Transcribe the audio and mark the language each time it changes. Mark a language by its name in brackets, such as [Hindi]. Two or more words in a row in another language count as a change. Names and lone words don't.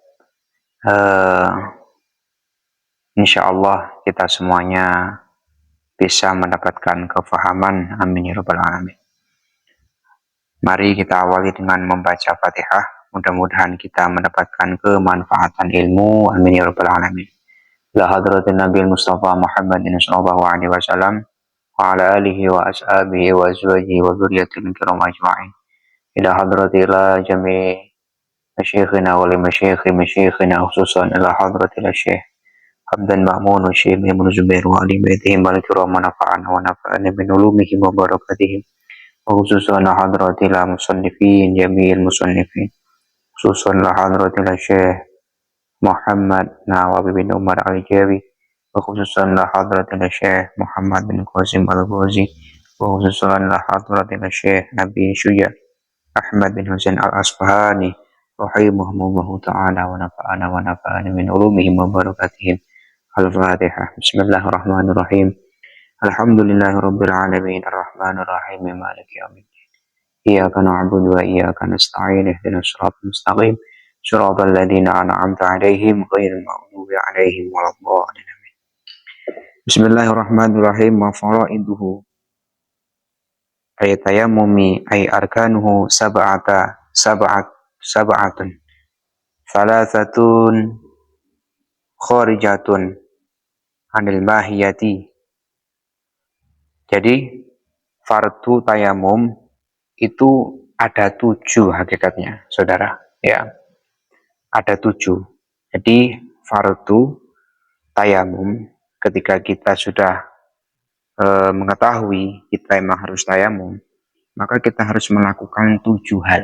[Arabic] إن شاء الله [Indonesian] kita semuanya bisa mendapatkan kefahaman. [Arabic] آمين يا رب العالمين. [Indonesian] Mari kita awali dengan membaca Fatihah. Mudah-mudahan kita mendapatkan kemanfaatan ilmu. [Arabic] آمين يا رب العالمين. إلى حضرة النبي المصطفى محمد صلى الله عليه وسلم وعلى آله وأصحابه وأزواجه وذرياته الكرام أجمعين. إلى حضرة جميع مشايخنا ولمشايخنا خصوصا إلى حضرة الشيخ حمدان مأمون والشيخ ابن زبير وآل بيتهم والكرام منافعنا ونفعنا من علومهم وبركاتهم وخصوصا حضرة المصنفين جميع المصنفين خصوصا حضرة الشيخ محمد نووي بن عمر الجاوي وخصوصا حضرة الشيخ محمد بن قاسم الغزي وخصوصا حضرة الشيخ نبي شجاع أحمد بن حسين الأصفهاني رحمهم الله تعالى ونفعنا من علومهم وبركاتهم. Al-Fatihah. بسم الله الرحمن الرحيم الحمد لله رب العالمين الرحمن الرحيم مالك يوم الدين. إياك نعبد وإياك نستعين اهدنا الصراط المستقيم صراط الذين أنعمت عليهم غير المغضوب عليهم ولا الضالين. Bismillahirrahmanirrahim. وفرائضه أي التيمم أي أركانه سبعة ثلاثة خارجة عن الماهية. [Indonesian] Jadi fardu tayamum itu ada 7 hakikatnya, saudara. Ya, ada 7. Jadi fardu tayamum ketika kita sudah mengetahui kita memang harus tayamum, maka kita harus melakukan 7 hal.